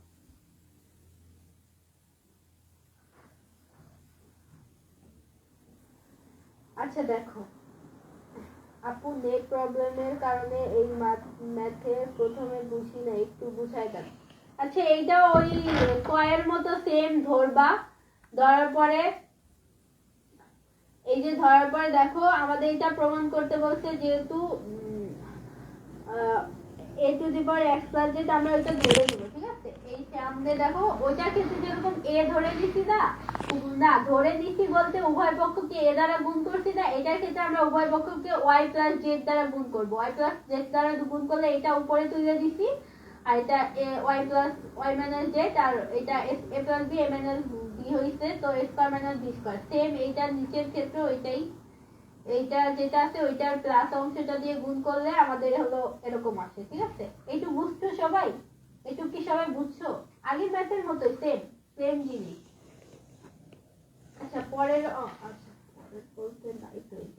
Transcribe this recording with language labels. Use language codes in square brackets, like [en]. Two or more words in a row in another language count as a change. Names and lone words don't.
[bn] আচ্ছা দেখো আপু নেট প্রবলেমের কারণে এই ম্যাথে প্রথমে বুঝি না একটু বুঝাই দেন আচ্ছা এইটা ওই কয়ের মতো সেম ধরবা ধরার পরে এই যে ধরার পরে দেখো আমাদের এটা প্রমাণ করতে বলছে যেহেতু [en] a to the power x plus [bn] z আমরা এটা ধরে দেব ঠিক আছে এই সামনে দেখো ওইটা ক্ষেত্রে যেরকম a ধরে নিছি না ধরে নিছি বলতে উভয় পক্ষকে a দ্বারা গুণ করছি না এটার ক্ষেত্রে আমরা উভয় পক্ষকে [en] y plus z [bn] দ্বারা গুণ করব [en] y plus z [bn] দ্বারা গুণ করলে এটা উপরে তুলে দিছি আর এটা [en] y plus y minus z [bn] আর এটা [en] a plus b a minus b [bn] হইছে তো [en] a square minus b square [bn] সেম এইটার নিচের ক্ষেত্রে ওইটাই এইটা যেটা আছে ওইটার প্লাস অংশটা দিয়ে গুণ করলে আমাদের হলো এরকম আসে ঠিক আছে এইটু বুঝছো সবাই এইটু কি সবাই বুঝছো আগের ম্যাথের মতোই সেম জিনিস আচ্ছা পরের বলতে নাই তো